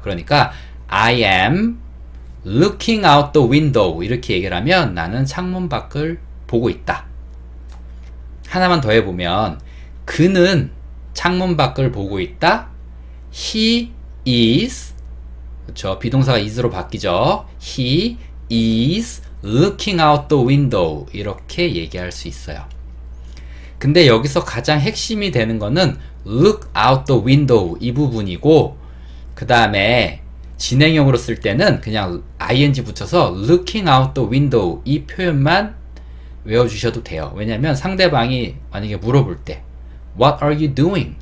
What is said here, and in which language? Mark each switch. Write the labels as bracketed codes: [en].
[ko] 그러니까 [en] I am looking out the window [ko] 이렇게 얘기를 하면 나는 창문 밖을 보고 있다. 하나만 더 해보면 그는 창문 밖을 보고 있다. [en] He is [ko] 그렇죠. 비동사가 is로 바뀌죠. [en] He is looking out the window [ko] 이렇게 얘기할 수 있어요. 근데 여기서 가장 핵심이 되는 거는 [en] look out the window [ko] 이 부분이고 그 다음에 진행형으로 쓸 때는 그냥 ing 붙여서 [en] looking out the window [ko] 이 표현만 외워주셔도 돼요. 왜냐면 상대방이 만약에 물어볼 때 [en] What are you doing?